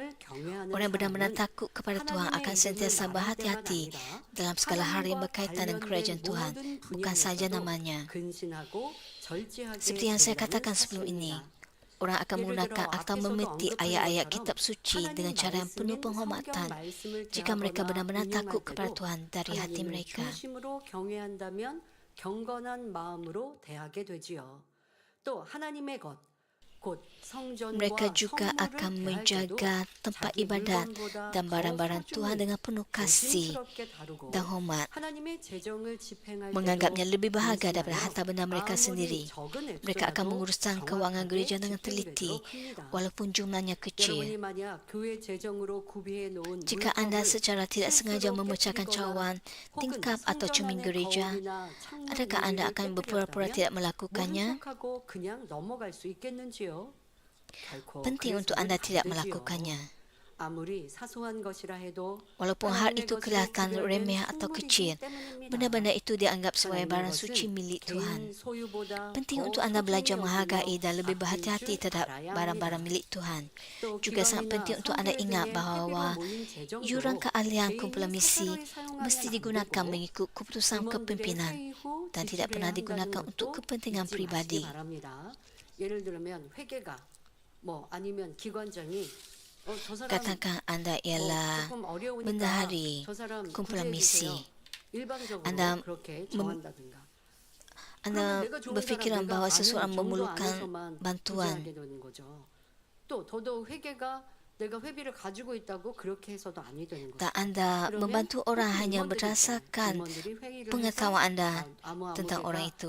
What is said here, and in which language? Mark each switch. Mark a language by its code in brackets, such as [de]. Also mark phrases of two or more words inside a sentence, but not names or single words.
[ms] Orang yang benar-benar takut kepada Tuhan akan sentiasa berhati-hati dalam segala hal yang berkaitan dengan kerajaan Tuhan, bukan saja namanya. Seperti yang saya katakan sebelum ini, orang akan menggunakan atau memetik ayat-ayat kitab suci dengan cara yang penuh penghormatan jika mereka benar-benar takut kepada Tuhan dari hati mereka. [ko] 경건한 마음으로 대하게 되지요. 또 하나님의 것, 곧 [ms] Mereka juga akan menjaga tempat ibadat dan barang-barang Tuhan dengan penuh kasih dan hormat, menganggapnya lebih berharga daripada harta benda mereka sendiri. Mereka akan menguruskan kewangan gereja dengan teliti, walaupun jumlahnya kecil. Jika anda secara tidak sengaja memecahkan cawan, tingkap atau cermin gereja, adakah anda akan berpura-pura tidak melakukannya? penting untuk Anda tidak melakukannya. [ko] 아무리 사소한 것이라 해도 [ms] Walaupun hal itu kelihatan remeh atau kecil, benda-benda itu dianggap sebagai barang suci milik Tuhan. Penting untuk Anda belajar menghargai dan lebih berhati-hati terhadap barang-barang milik Tuhan. Juga sangat penting untuk Anda ingat bahawa yuran keahlian kumpulan misi mesti digunakan mengikut keputusan kepimpinan dan tidak pernah digunakan untuk kepentingan pribadi. [ko] 예를 들면 회계가 뭐 아니면 기관장이 [ms] Katakan anda ialah bendahari kumpulan misi. Anda berfikiran bahawa seseorang memerlukan bantuan. Dan anda membantu orang hanya berdasarkan pengetahuan anda tentang orang itu.